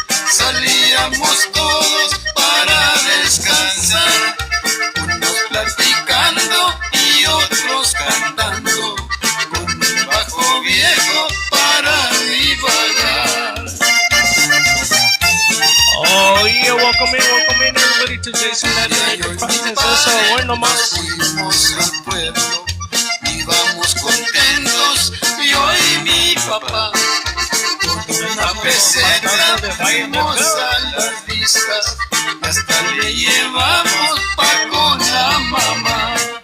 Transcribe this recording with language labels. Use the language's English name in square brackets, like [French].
[Spanish] salíamos todos para descansar, unos platicando y otros cantando, con un bajo viejo para divagar. [English] Oh yeah, welcome in everybody to Jason Latin Podcast. [Spanish] Eso, bueno más. Fuimos al pueblo, íbamos contentos, yo y mi papá. Por una peseta fuimos a las vistas, hasta le llevamos pa' con la mamá.